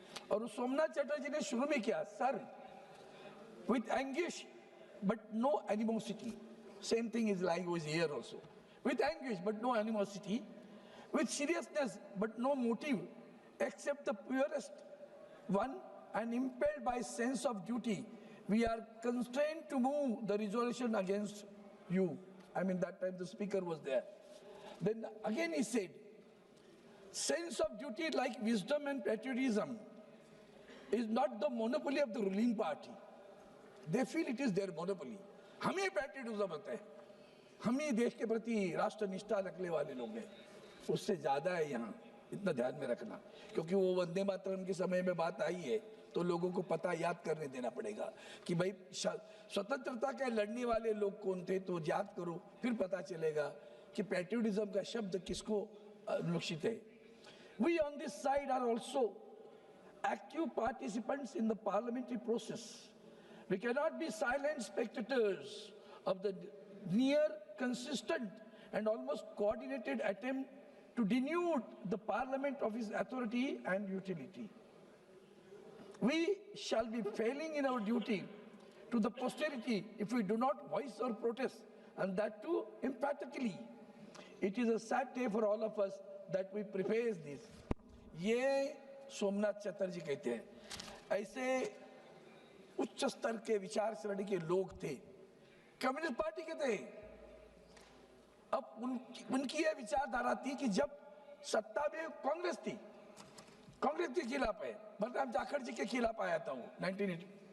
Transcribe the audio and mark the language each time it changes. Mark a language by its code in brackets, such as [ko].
[hi] और उस सोमनाथ चटर्जी ने शुरू में किया, [en] Sir with anguish but no animosity, same thing is like was here also, with anguish but no animosity, with seriousness but no motive except the purest one, and impelled by sense of duty, we are constrained to move the resolution against you. I mean, that time the speaker was there. Then again he said, sense of duty like wisdom and patriotism is not the monopoly of the ruling party. They feel it is their monopoly. [hi] हमें patriotism होता है, हम ही देश के प्रति राष्ट्र निष्ठा रखने वाले लोग हैं, उससे ज्यादा है यहाँ, इतना ध्यान में रखना। क्योंकि वो वंदे मातरम के समय में बात आई है तो लोगों को पता याद करने देना पड़ेगा कि भाई स्वतंत्रता के लड़ने वाले लोग कौन थे, तो याद करो, फिर पता चलेगा कि पैट्रियटिज्म का शब्द किसको अनुलक्षित है। [en] We on this side are also active participants in the parliamentary process. We can not be silent spectators of the near, consistent and almost coordinated attempt to denude the parliament of its authority and utility. We shall be failing in our duty to the posterity if we do not voice our protest, and that too emphatically. It is a sad day for all of us that we preface this. [hi] ये सोमनाथ चटर्जी कहते हैं। ऐसे उच्च स्तर के विचार श्रेणी के लोग थे, कम्युनिस्ट पार्टी के थे। अब उनकी यह विचारधारा थी कि जब सत्ता में कांग्रेस थी, कांग्रेस के खिलाफ है, बलराम जाखड़ जी के खिलाफ आया था वो 1980।